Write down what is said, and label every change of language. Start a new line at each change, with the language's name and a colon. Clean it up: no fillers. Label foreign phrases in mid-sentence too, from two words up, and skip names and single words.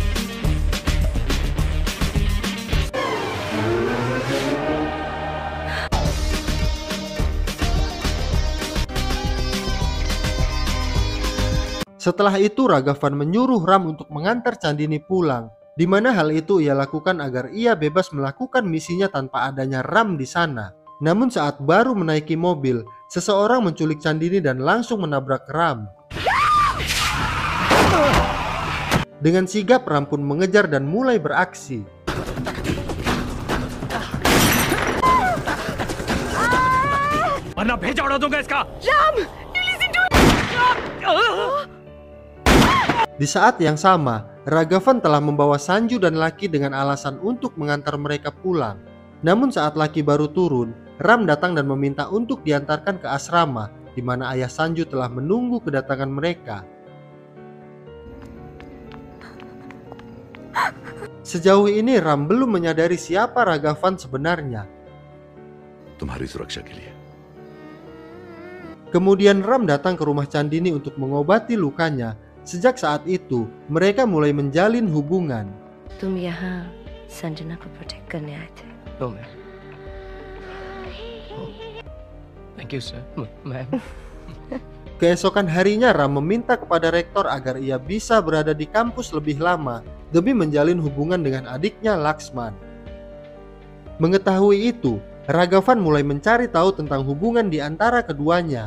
Indonesian: Setelah itu Ragavan menyuruh Ram untuk mengantar Chandini pulang, di mana hal itu ia lakukan agar ia bebas melakukan misinya tanpa adanya Ram di sana. Namun saat baru menaiki mobil, seseorang menculik Chandini dan langsung menabrak Ram. Dengan sigap Ram pun mengejar dan mulai beraksi.
Hindi: वरना भेजा उड़ा दूंगा इसका।
Indonesian: Di saat yang sama, Ragavan telah membawa Sanju dan Lucky dengan alasan untuk mengantar mereka pulang. Namun saat Lucky baru turun, Ram datang dan meminta untuk diantarkan ke asrama, di mana ayah Sanju telah menunggu kedatangan mereka. Sejauh ini Ram belum menyadari siapa Ragavan sebenarnya.
Hindi: तुम्हारी सुरक्षा के लिए।
Indonesian: Kemudian Ram datang ke rumah Chandini untuk mengobati lukanya. Sejak saat itu, mereka mulai menjalin hubungan.
Hindi: तुम यहाँ संजना को प्रोटेक्ट करने आए थे।
English: No, ma'am. Oh. Thank you, sir. Ma'am.
Indonesian: Keesokan harinya Ram meminta kepada rektor agar ia bisa berada di kampus lebih lama demi menjalin hubungan dengan adiknya Laxman. Mengetahui itu, Ragavan mulai mencari tahu tentang hubungan di antara keduanya.